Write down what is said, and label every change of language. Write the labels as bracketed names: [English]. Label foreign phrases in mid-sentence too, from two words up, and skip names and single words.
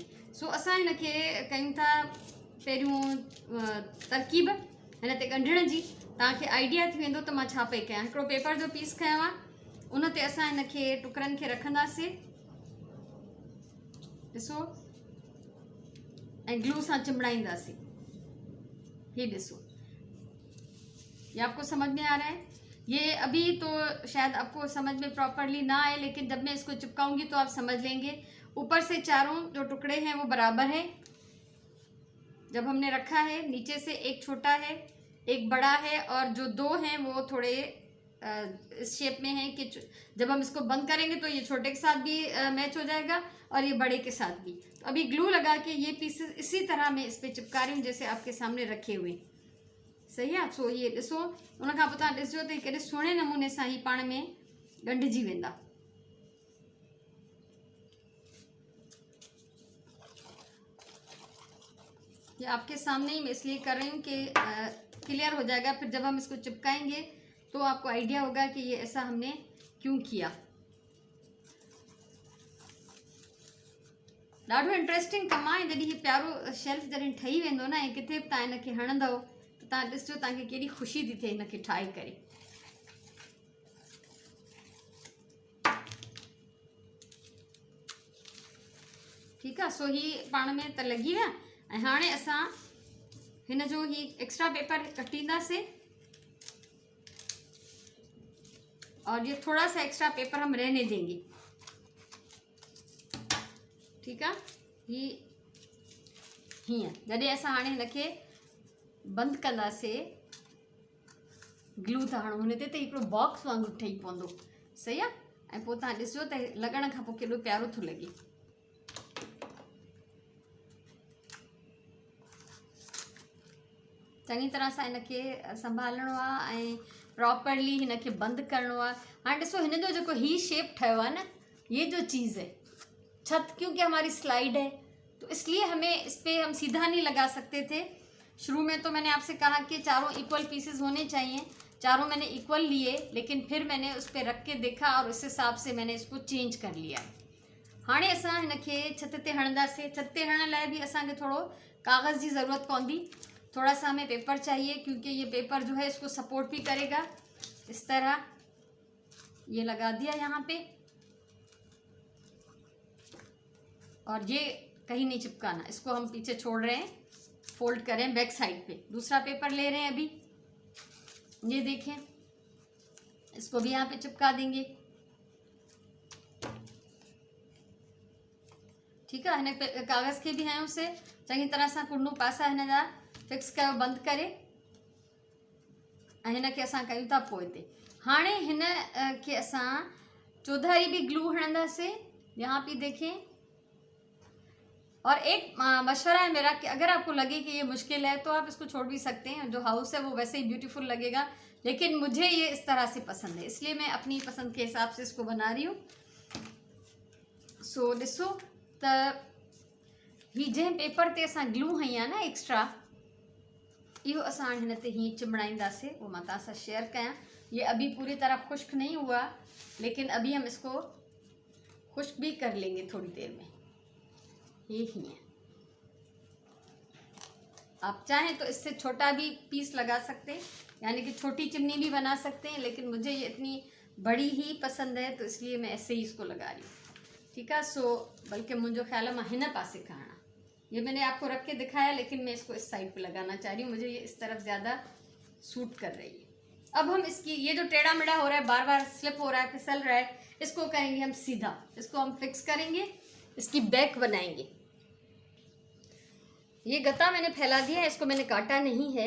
[Sindhi] सो असां हिनखे कयूं था पहिरियों तरकीब हिन ते ॻंढण जी। तव्हांखे आइडिया थी वेंदो त मां छा पई कयां। हिकिड़ो पेपर जो पीस खयों आहे, उन ते असां हिनखे टुकड़नि खे रखंदासीं, ॾिसो, ऐं ग्लू सां चिंबड़ाईंदासीं। ये ॾिसो, [Hindi] ये आपको समझ में आ रहा है? ये अभी तो शायद आपको समझ में प्रॉपरली ना आए, लेकिन जब मैं इसको चिपकाऊंगी तो आप समझ लेंगे। ऊपर से चारों जो टुकड़े हैं वो बराबर हैं जब हमने रखा है, नीचे से एक छोटा है एक बड़ा है, और जो 2 हैं वो थोड़े इस शेप में हैं कि जब हम इसको बंद करेंगे तो ये छोटे के साथ भी मैच हो जाएगा और ये बड़े के साथ भी। तो अभी ग्लू लगा के ये पीसेस इसी तरह मैं इस पर चिपका रही हूँ जैसे आपके सामने रखे हुए। [Sindhi] सही आहे, सो ये ॾिसो, उन खां पोइ तव्हां ॾिसजो त केॾे सुहिणे नमूने सां ही पाण में ॻंढिजी वेंदा। [Hindi] ये आपके सामने ही मैं इसलिए कर रही हूँ कि क्लियर हो जाएगा। फिर जब हम इसको चिपकाएंगे तो आपको आइडिया होगा कि ये ऐसा हमने क्यों किया। [Sindhi] ॾाढो इंट्रेस्टिंग कमु आहे। जॾहिं हीउ प्यारो शेल्फ जॾहिं ठही वेंदो न, ऐं किथे बि तव्हां हिनखे हणंदव त तव्हां ॾिसजो तव्हांखे केॾी ख़ुशी थी थिए हिनखे ठाहे करे। ठीकु आहे, सो ही पाण में त लॻी विया। ऐं हाणे असां हिन जो ही [English] extra paper [Sindhi] कटींदासीं। [Hindi] और ये थोड़ा सा [English] extra paper [Hindi] हम रहने देंगे, ठीक है। [Sindhi] ये हीअं जॾहिं असां हाणे हिनखे बंदि कंदासीं, ग्लू था हणूं हुन ते त हिकिड़ो बॉक्स वांगुरु ठही पवंदो, सही आहे। ऐं पोइ तव्हां ॾिसो त लॻण खां पोइ केॾो प्यारो थो लॻे। चङी तरह सां हिनखे संभालणो आहे ऐं प्रॉपरली हिनखे बंदि करिणो आहे। हाणे ॾिसो हिन जो जेको ही शेप ठहियो आहे न, [Hindi] ये जो चीज़ है छत, क्योंकि हमारी स्लाइड है तो इसलिए हमें इस पर हम सीधा नहीं लगा सकते थे। शुरू में तो मैंने आपसे कहा कि चारों [English] equal pieces [Hindi] होने चाहिए, चारों मैंने इक्वल लिए, लेकिन फिर मैंने उस पर रख के देखा और उस हिसाब से मैंने इसको चेंज कर लिया। [Sindhi] हाणे असां हिनखे छत ते हणंदासीं। छत ते हणण लाइ भी असांखे थोड़ो कागज़ की ज़रूरत पवंदी, [Hindi] थोड़ा सा हमें पेपर चाहिए, क्योंकि ये पेपर जो है इसको सपोर्ट भी करेगा। इस तरह ये लगा दिया यहाँ पे, और ये कहीं नहीं चिपकाना, इसको हम पीछे छोड़ रहे हैं, फोल्ड करें [English] back side [Hindi] पे। दूसरा पेपर ले रहे हैं अभी, ये देखें, इसको भी यहाँ पे चिपका देंगे, ठीक है। [Sindhi] हिन कागज़ [Hindi] के भी हैं उसे [Sindhi] चंगी तरह सां कुंडू पासा हिन जा फिक्स कयो, बंदि करे, ऐं हिन खे असां कयूं था पोइ ते। हाणे हिन खे असां चौधारी भी ग्लू हणंदासीं, [Hindi] यहाँ पे देखें। और एक मशवरा है मेरा कि अगर आपको लगे कि ये मुश्किल है तो आप इसको छोड़ भी सकते हैं, जो हाउस है वो वैसे ही ब्यूटीफुल लगेगा, लेकिन मुझे ये इस तरह से पसंद है, इसलिए मैं अपनी पसंद के हिसाब से इसको बना रही हूँ। [Sindhi] सो ॾिसो त ही जंहिं पेपर ते असां ग्लू हई आहे न एक्स्ट्रा, इहो असां हिन ते हीअं चिमड़ाईंदासीं, वो मां तव्हां सां शेयर कयां। [Hindi] ये अभी पूरी तरह खुश्क नहीं हुआ, लेकिन अभी हम इसको खुश्क भी कर लेंगे थोड़ी देर में। ये ही है, आप चाहें तो इससे छोटा भी पीस लगा सकते हैं, यानी कि छोटी चिमनी भी बना सकते हैं, लेकिन मुझे ये इतनी बड़ी ही पसंद है तो इसलिए मैं ऐसे ही इसको लगा रही हूँ, ठीक है। सो बल्कि मुझे ख्याल है [Sindhi] मां हिन पासे खाना, [Hindi] ये मैंने आपको रख के दिखाया, लेकिन मैं इसको इस साइड पे लगाना चाह रही हूँ, मुझे ये इस तरफ ज़्यादा सूट कर रही है। अब हम इसकी ये जो टेढ़ा मेढ़ा हो रहा है, बार बार स्लिप हो रहा है, फिसल रहा है, इसको करेंगे हम सीधा, इसको हम फिक्स करेंगे, इसकी बैक बनाएंगे। ये गत्ता मैंने फैला दिया है, इसको मैंने काटा नहीं है।